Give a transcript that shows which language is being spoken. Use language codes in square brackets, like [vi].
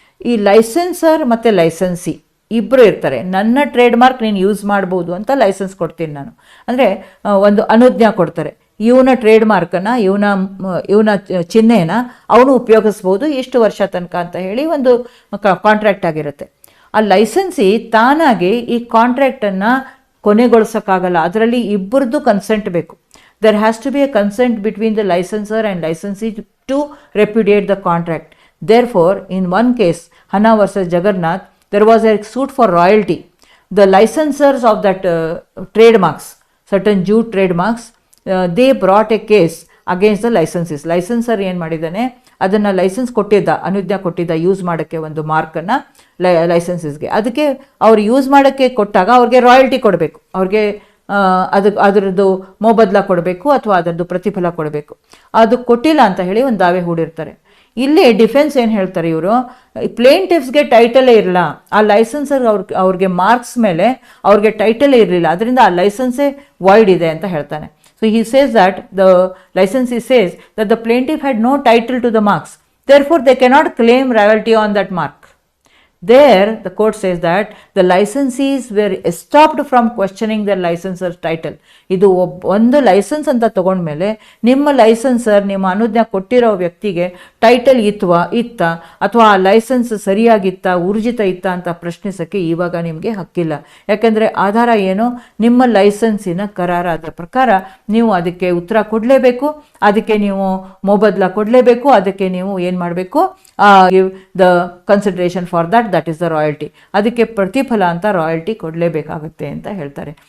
[kn] ಈ ಲೈಸೆನ್ಸರ್ ಮತ್ತು ಲೈಸೆನ್ಸಿ ಇಬ್ಬರು ಇರ್ತಾರೆ. ನನ್ನ ಟ್ರೇಡ್ ಮಾರ್ಕ್ ನೀನು ಯೂಸ್ ಮಾಡ್ಬೋದು ಅಂತ ಲೈಸೆನ್ಸ್ ಕೊಡ್ತೀನಿ ನಾನು, ಅಂದರೆ ಒಂದು ಅನುಜ್ಞಾ ಕೊಡ್ತಾರೆ. ಇವನ ಟ್ರೇಡ್ ಮಾರ್ಕನ್ನು, ಇವನ ಚಿಹ್ನೆನ ಅವನು ಉಪಯೋಗಿಸ್ಬೋದು ಇಷ್ಟು ವರ್ಷ ತನಕ ಅಂತ ಹೇಳಿ ಒಂದು ಕಾಂಟ್ರಾಕ್ಟ್ ಆಗಿರುತ್ತೆ. ಆ ಲೈಸೆನ್ಸಿ ತಾನಾಗಿ ಈ ಕಾಂಟ್ರಾಕ್ಟನ್ನು ಕೊನೆಗೊಳಿಸೋಕ್ಕಾಗಲ್ಲ, ಅದರಲ್ಲಿ ಇಬ್ಬರದ್ದು ಕನ್ಸೆಂಟ್ ಬೇಕು. [en] there has to be a consent between the licensor and licensee to repudiate the contract. Therefore, in one case, Hanna versus Jagannath, there was a suit for royalty. The licensors of that trademarks, certain Jew trademarks, they brought a case against the licensees. [kn] Licensor ಏನು ಮಾಡಿದ್ದಾನೆ, ಅದನ್ನು licence ಕೊಟ್ಟಿದ್ದ, ಅನುಜ್ಞಾ ಕೊಟ್ಟಿದ್ದ use ಮಾಡೋಕ್ಕೆ ಒಂದು ಮಾರ್ಕನ್ನು ಲೈಸೆನ್ಸಸ್ಗೆ. ಅದಕ್ಕೆ ಅವ್ರು use ಮಾಡೋಕ್ಕೆ ಕೊಟ್ಟಾಗ ಅವ್ರಿಗೆ ರಾಯಲ್ಟಿ ಕೊಡಬೇಕು, ಅವ್ರಿಗೆ ಅದರದ್ದು ಮೊಬದಲ ಕೊಡಬೇಕು ಅಥವಾ ಅದರದ್ದು ಪ್ರತಿಫಲ ಕೊಡಬೇಕು. ಅದು ಕೊಟ್ಟಿಲ್ಲ ಅಂತ ಹೇಳಿ ಒಂದು ದಾವೆ ಹೂಡಿರ್ತಾರೆ. ಇಲ್ಲಿ ಡಿಫೆನ್ಸ್ ಏನು ಹೇಳ್ತಾರೆ, ಇವರು ಪ್ಲೇಂಟಿಫ್ಸ್ಗೆ ಟೈಟಲೇ ಇರಲ್ಲ, ಆ ಲೈಸೆನ್ಸರ್ ಅವ್ರಿಗೆ ಮಾರ್ಕ್ಸ್ ಮೇಲೆ ಅವ್ರಿಗೆ ಟೈಟಲೇ ಇರಲಿಲ್ಲ, ಅದರಿಂದ ಆ ಲೈಸೆನ್ಸೇ ವಾಯ್ಡ್ ಇದೆ ಅಂತ ಹೇಳ್ತಾನೆ. [en] So he says that the licensee says that the plaintiff had no title to the marks, therefore they cannot claim royalty on that mark. There the court says that the licensees were stopped from questioning their licensor's title. [kn] ಇದು ಒಂದು licence ಅಂತ ತಗೊಂಡ್ಮೇಲೆ ನಿಮ್ಮ ಲೈಸೆನ್ಸರ್ ನಿಮ್ಮ ಅನುಜ್ಞಾ ಕೊಟ್ಟಿರೋ ವ್ಯಕ್ತಿಗೆ title ಇತ್ತ ಅಥವಾ ಆ ಲೈಸೆನ್ಸ್ ಸರಿಯಾಗಿತ್ತ ಊರ್ಜಿತ ಇತ್ತ ಅಂತ ಪ್ರಶ್ನಿಸೋಕ್ಕೆ ಇವಾಗ ನಿಮಗೆ ಹಕ್ಕಿಲ್ಲ. ಯಾಕೆಂದರೆ ಆಧಾರ ಏನು, ನಿಮ್ಮ ಲೈಸೆನ್ಸಿನ ಕರಾರಾದ ಪ್ರಕಾರ ನೀವು ಅದಕ್ಕೆ ಉತ್ತರ ಕೊಡಲೇಬೇಕು, ಅದಕ್ಕೆ ನೀವು ಮೊಬದಲ ಕೊಡಲೇಬೇಕು, ಅದಕ್ಕೆ ನೀವು ಏನು ಮಾಡಬೇಕು, [en] give the consideration for that is the royalty, [kn] ಅದಕ್ಕೆ ಪ್ರತಿಫಲ ಅಂತ ರಾಯಲ್ಟಿ ಕೊಡಲೇಬೇಕಾಗುತ್ತೆ ಅಂತ ಹೇಳ್ತಾರೆ.